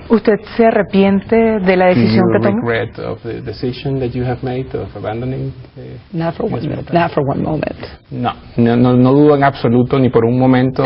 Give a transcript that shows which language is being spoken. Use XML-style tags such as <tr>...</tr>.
<es>¿Usted se arrepiente de la decisión que tomó?</es> <en>Regret of the decision that you have made of abandoning? Not for one moment.</en> <es>No dudo en absoluto ni por un momento.</es>